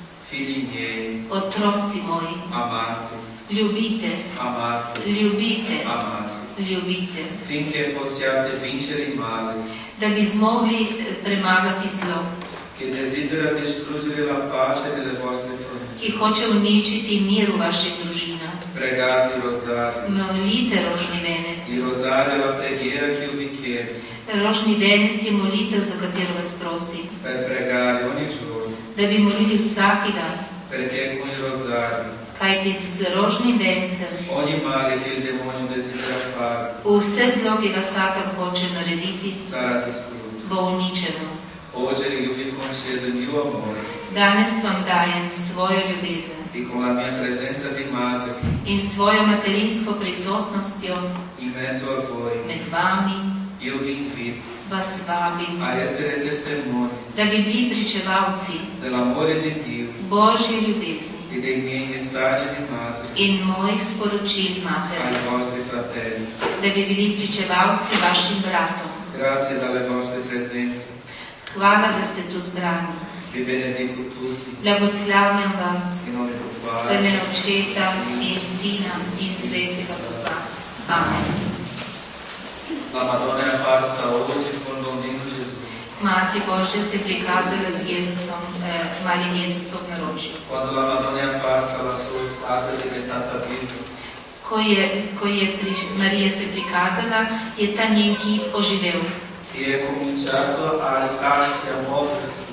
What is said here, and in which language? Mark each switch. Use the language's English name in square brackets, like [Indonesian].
[Italian] Figli miei, [Slovenian] Otroci moji, [Italian] amate, [Slovenian] ljubite, [Italian] amate, [Slovenian] ljubite, [Italian] amate, [Slovenian] ljubite, [Italian] finché possiate vincere il male [Slovenian] da bi zmogli premagati zlo, [Italian] che desidera distruggere la pace delle vostre famiglie. [Slovenian] ki hoče uničiti mir v vaših družinah. [Italian] Pregate il rosario. [Slovenian] Molite rožni venec. [Italian] Il rosario è la preghiera che io vi chiedo [Slovenian] Rožni venec je molitev, za katero vas prosim, [Italian] per pregare ogni giorno, [Slovenian] da bi molili vsaki dan, [Italian] perché con il rosario [Slovenian] kajti z rožnim vencem [Italian] ogni male che il demonio desidera fare [Slovenian] vse zlo, ki ga Satan hoče narediti, [Italian] sarà distrutto. [Slovenian] bo uničeno. [Italian] Oggi io vi concedo il mio amore [Slovenian] Danes vam dajem svojo ljubezen [Italian] e con la mia presenza di madre [Slovenian] in svojo materinsko prisotnostjo [Italian] in mezzo a voi, [Slovenian] med vami [Italian] io vi invito [Slovenian] vas vabim, [Italian] a essere testimoni [Slovenian] da bi bili pričevalci [Italian] dell'amore di Dio [Slovenian] Božje ljubezni [Italian] e dei miei messaggi di madre [Slovenian] in mojih sporočil matere, [Italian] ai vostri fratelli. [Slovenian] da bi bili pričevalci vašim bratom. [Italian] Grazie dalle vostre presenze. [Slovenian] Hvala, da ste tu zbrani. [Italian] Vi benedico tutti. [Slovenian] Blagoslavljam vas [Italian] In nome del [Slovenian] v [Italian] Padre, [Slovenian] imenu Očeta in Sina in Svetega Duha. Amen. [Italian] la Madonna è apparsa oggi con bambino Gesù. [Slovenian] Mati Božja se je prikazala z Jezusom, malim Jezusom v naročju. [Italian] Quando la Madonna è apparsa, la sua statua è diventata viva. [Slovenian] Ko je Marija se prikazala, je ta njen kip oživel [Italian] E è cominciato a alzarsi, a muoversi.